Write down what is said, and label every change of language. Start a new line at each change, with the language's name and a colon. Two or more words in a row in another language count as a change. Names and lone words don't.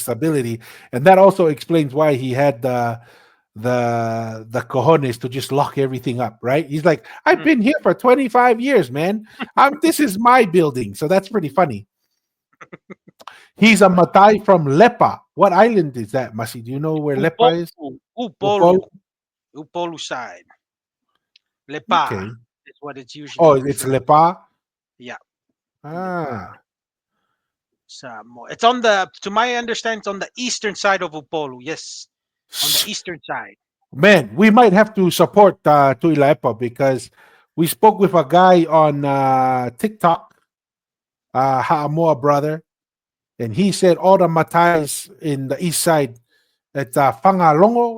English: stability, and that also explains why he had the cojones to just lock everything up. Right? He's like, I've Mm. been here for 25 years, man. This is my building. So that's pretty funny. He's a Matai from Lepa. What island is that, Masi? Do you know where Lepa is? Upolu, Upol. Upolu side. Lepa Okay. is what it's Oh, usually it's referred. Lepa. Yeah, Lepa. Ah, Samoa. It's on the, to my understanding, it's on the eastern side of Upolu. Yes, on the eastern side. man, we might have to support Tui Lepa because we spoke with a guy on TikTok, Haamoa brother, and he said all the Matais in the east side at Fangalongo.